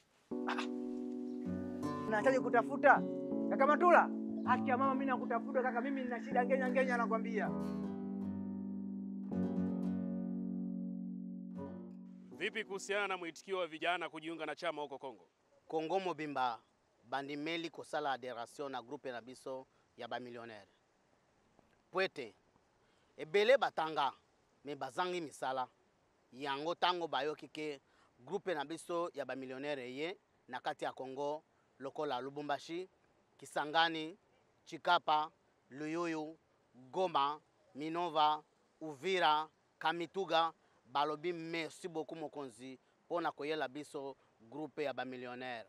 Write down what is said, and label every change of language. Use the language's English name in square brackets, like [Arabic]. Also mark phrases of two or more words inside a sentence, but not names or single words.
[Swahili] Unahitaji kutafuta? Kaka Matula, haki ya mama mimi nakutafuta kaka, mimi nina shida ngenya nakwambia. Vipi kuhusiana na mwitikio wa vijana kujiunga na chama huko Kongo? [Lingala] Kongo mobimba bandimeli kosala adhération na groupe na biso ya ba millionnaire. Poete ebele batanga me bazangi misala. Yango tango bayoki ke groupe na biso ya ba millionnaire ye na kati ya Kongo lokola Lubumbashi, Kisangani, Chikapa, Luyuyu, Goma, Minova, Uvira, Kamituga balobi [French] merci beaucoup [Lingala] mokonzi pona koyela biso groupe ya ba millionnaire.